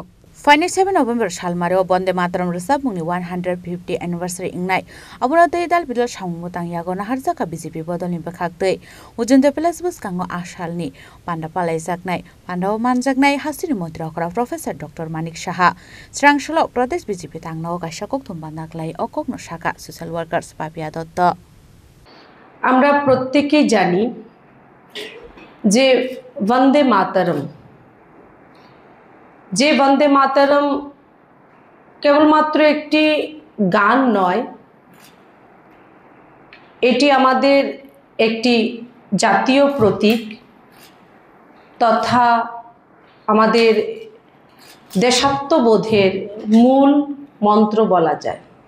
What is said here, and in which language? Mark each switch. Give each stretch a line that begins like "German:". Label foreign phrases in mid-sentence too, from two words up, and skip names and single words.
Kok Borok: Finally 7 November Shalmaro Bonde Mataram Resab mungni 150 anniversary ingnai abuna dal bidal samungutang yagona harjaka BJP bodol ni bakhaktei ujunde pelasbus kango ashalni panda palaijaknai pandao manjaknai hasiri mantri okra Professor Dr. Manik Saha Srangshalo Pradesh BJP tangno kaisa kokthum panda klai okokno shaka
English: social workers
Kok Borok: Papia Dotto
Bangla: আমরা প্রত্যেকেই জানি যে বন্দে মাতরম কেবলমাত্র একটি গান নয়, এটি আমাদের একটি জাতীয় প্রতীক তথা আমাদের দেশাত্মবোধের মূল মন্ত্র বলা যায়।